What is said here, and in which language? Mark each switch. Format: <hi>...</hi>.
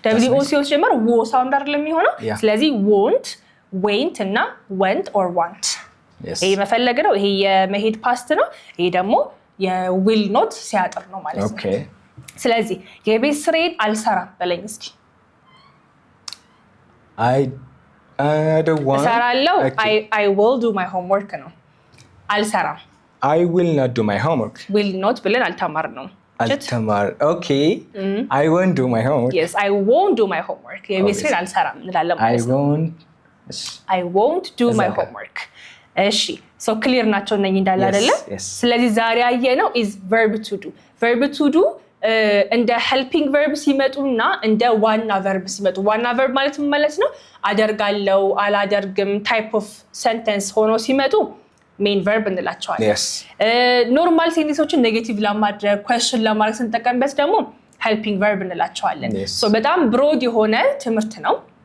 <am>WOC ሲጀመር ዎ ሳውንድ አይደለም የሚሆነው። ስለዚህ</am> <en>won't, went</en> <am>እና</am> <en>went or want.</en> <am>ይሄ መፈለግ ነው። ይሄ የመሄድ ፓስት ነው። ይሄ ደግሞ የዊል ኖት ሲያጥር ነው ማለት ነው። ስለዚህ የቤት ስራዬን አልሰራም በለኝ እስኪ።</am> <en>I don't want</en> <am>እሰራለሁ።</am> <en>I will do my homework</en> <am>ነው። አልሰራም</am> <en>I will not do my homework. Will not</en> <am>ብለን አልተማር ነው።</am> <en>Okay. I won't do my homework. Yes, I won't do my homework.</en> <am>የቤት ስራዬን አልሰራም እንላለን ማለት ነው።</am> <en>I won't do my homework.</en> <am>እሺ</am> <en>so clear</en> <am>ናቸው እነኚህ እንዳለ አይደለ? ስለዚህ ዛሬ ያየነው</am> <en>is verb to do.</en> <am>Verb to do እንደ</am> <en>helping verb</en> <am>ሲመጡና እንደ ዋና verb ሲመጡ ዋና verb ማለት ምን ማለት ነው? አደርጋለሁ አላደርግም type of sentence ሆኖ ሲመጡ ሜን ቨርብ እንላቸዋለን። ኖርማል ሴንቴንሶችን ኔጌቲቭ ለማድረግ ኩዌስችን ለማድረግ ስንጠቀምበት ደግሞ ሄልፒንግ ቨርብ እንላቸዋለን። ሶ በጣም ብሮድ የሆነ ትምህርት ነው።</am>